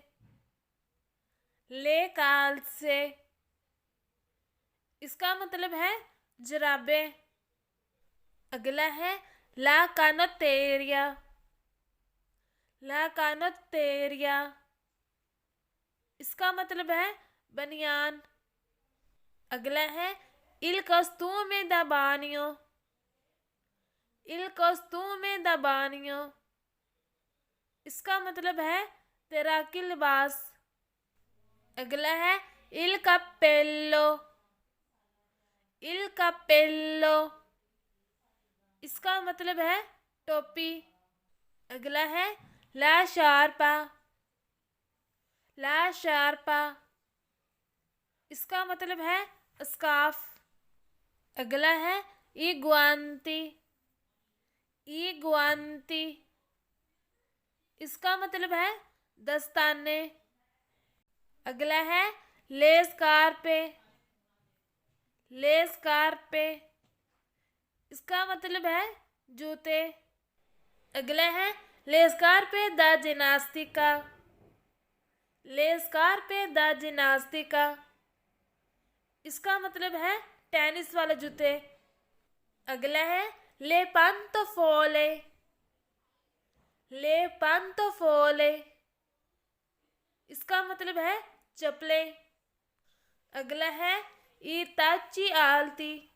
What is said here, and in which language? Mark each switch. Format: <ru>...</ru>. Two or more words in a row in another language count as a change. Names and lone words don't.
<it>le calze</it> <ur>اس کا مطلب ہے جرابیں. اگلا ہے</ur> <it>la canottiera. la canottiera</it> <ur>اس کا مطلب ہے بنیان. اگلا ہے</ur> <it>il costume da bagno। il costume da bagno</it> <ur>اس کا مطلب ہے تیراکی لباس. اگلا ہے</ur> <it>il cappello। il cappello</it> <ur>اس کا مطلب ہے ٹوپی. اگلا ہے</ur> <it>la sciarpa. la sciarpa</it> <ur>اس کا مطلب ہے اسکارف. اگلا ہے</ur> <it>i guanti. i guanti</it> <ur>اس کا مطلب ہے دستانے. اگلا ہے</ur> <it>le scarpe. le scarpe</it> <ur>اس کا مطلب ہے جوتے. اگلا ہے</ur> <it>le scarpe da ginnastica. le scarpe da ginnastica.</it> <ur>اس کا مطلب ہے ٹینس والے جوتے. اگلا ہے</ur> <it>le pantofole. le pantofole</it> <ur>اس کا مطلب ہے چپلیں. اگلا ہے</ur> <it>i tacchi alti.</it>